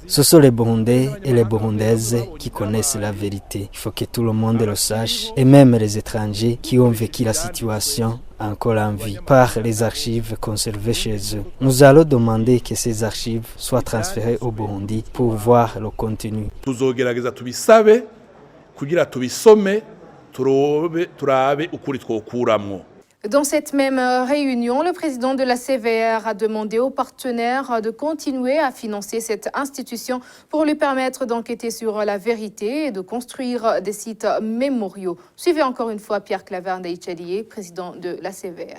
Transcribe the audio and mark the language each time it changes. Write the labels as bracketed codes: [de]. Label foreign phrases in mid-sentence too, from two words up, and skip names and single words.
[fr] Ce sont les Burundais et les Burundaises qui connaissent la vérité. Il faut que tout le monde le sache, et même les étrangers qui ont vécu la situation encore en vie par les archives conservées chez eux. Nous allons demander que ces archives soient transférées au Burundi pour voir le contenu. [rn] Tuzogerageza tubisabe kugira tubisome turabe ukuri twokuramwo. [fr] Dans cette même réunion, le président de la CVR a demandé aux partenaires de continuer à financer cette institution pour lui permettre d'enquêter sur la vérité et de construire des sites mémoriaux. Suivez encore une fois Pierre Claver Ndayicariye, président de la CVR.